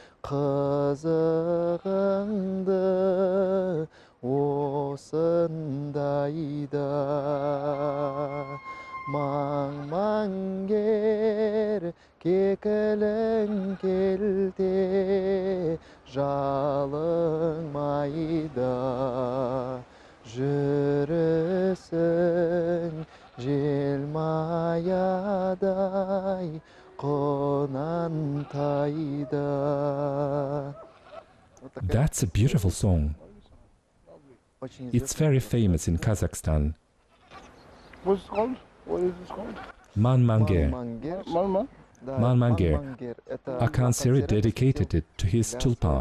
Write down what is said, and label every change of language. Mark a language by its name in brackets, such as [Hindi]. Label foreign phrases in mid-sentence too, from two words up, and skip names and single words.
[Kazakh] қызығыңды осындайда маң-маңгер кекілің келте жалыңмайда жүрісің желмаядай қонантайда. [English] That's a beautiful song. It's very famous in Kazakhstan. What's it called? What is this called? Manmangir. Malma? Manmangir. Akan Seri dedicated it to his tulpa.